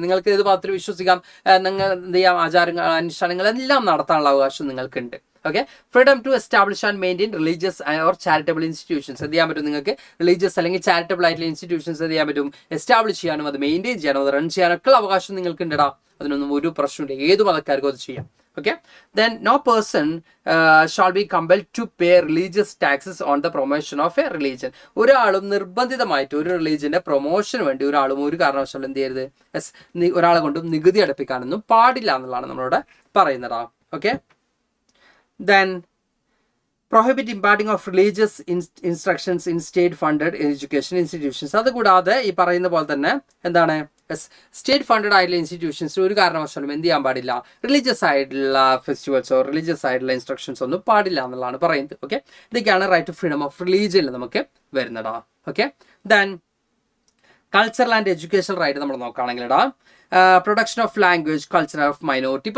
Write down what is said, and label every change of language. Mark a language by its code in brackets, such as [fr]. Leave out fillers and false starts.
[ml] നിങ്ങൾക്ക് ഇത് മാത്രം വിശ്വസിക്കാം, നിങ്ങൾ എന്ത് ചെയ്യാം, ആചാരങ്ങൾ അനുഷ്ഠാനങ്ങളെല്ലാം നടത്താനുള്ള അവകാശം നിങ്ങൾക്കുണ്ട്. [en] Okay, freedom to establish and maintain religious or charitable institutions. [ml] എന്ത് ചെയ്യാൻ പറ്റും നിങ്ങൾക്ക്, റിലീജിയസ് അല്ലെങ്കിൽ ചാരിറ്റബിൾ ആയിട്ടുള്ള ഇൻസ്റ്റിറ്റ്യൂഷൻസ് എന്ത് ചെയ്യാൻ പറ്റും, എസ്റ്റാബ്ലിഷ് ചെയ്യാനും അത് മെയിൻറ്റെയിൻ ചെയ്യാനും അത് റൺ ചെയ്യാനൊക്കെ അവകാശം നിങ്ങൾക്ക് ഉണ്ടടാ. അതിനൊന്നും ഒരു പ്രശ്നമില്ല, ഏത് മതക്കാർക്കും അത് ചെയ്യാം. [en] Okay, then no person shall be compelled to pay religious taxes on the promotion of a religion. [ml] ഒരാളും നിർബന്ധിതമായിട്ട് ഒരു റിലീജിയന്റെ പ്രൊമോഷന് വേണ്ടി ഒരാളും ഒരു കാരണവശാലും എന്ത് ചെയ്യരുത്, ഒരാളെ കൊണ്ടും നികുതി അടപ്പിക്കാനൊന്നും പാടില്ല എന്നുള്ളതാണ് നമ്മളോട് പറയുന്നതാ. [en] Okay, then prohibit imparting of religious instructions in state funded education institutions. [ml] അതുകൂടാതെ ഈ പറയുന്ന പോലെ തന്നെ എന്താണ്, സ്റ്റേറ്റ് ഫണ്ടഡ് ആയിട്ടുള്ള ഇൻസ്റ്റിറ്റ്യൂഷൻസ് ഒരു കാരണവശാലും എന്ത് ചെയ്യാൻ പാടില്ല, റിലീജിയസ് ആയിട്ടുള്ള ഫെസ്റ്റിവൽസോ റിലീജിയസ് ആയിട്ടുള്ള ഇൻസ്ട്രക്ഷൻസ് ഒന്നും പാടില്ല എന്നുള്ളതാണ് പറയുന്നത്. ഓക്കെ, ഇതൊക്കെയാണ് റൈറ്റ് ടു ഫ്രീഡം ഓഫ് റിലീജിയനിൽ നമുക്ക് വരുന്നതാ. [en] okay, then cultural and educational right [ml] നമ്മൾ നോക്കുകയാണെങ്കിലടാ [en] Protection of language, culture of minority.